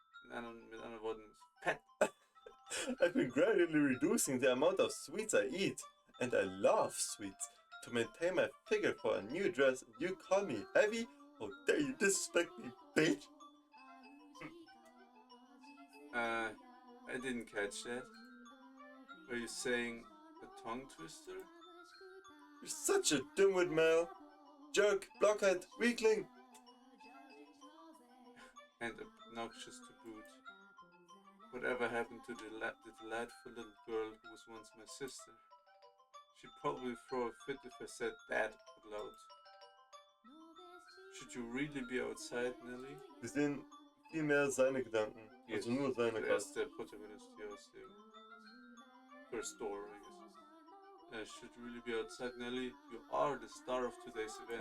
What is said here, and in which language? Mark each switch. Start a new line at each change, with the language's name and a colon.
German: Mit anderen Worten, fett.
English: I've been gradually reducing the amount of sweets I eat. And I love sweets. To maintain my figure for a new dress, and you call me heavy? How dare you disrespect me, bitch? I didn't catch that. Were you saying a tongue twister? You're such a dimwit, Mel. Jerk, blockhead, weakling. And obnoxious to boot. Whatever happened to the delightful little girl who was once my sister? She'd probably throw a fit if I said that out loud. Should you really be outside, Nelly?
German: Wir sehen viel mehr seine Gedanken.
English: Yes.
German: Also nur seine Er Gedanken. ist der Protagonist hier aus dem First Door,
English: I guess. Should you really be outside, Nelly? You are the star of today's event.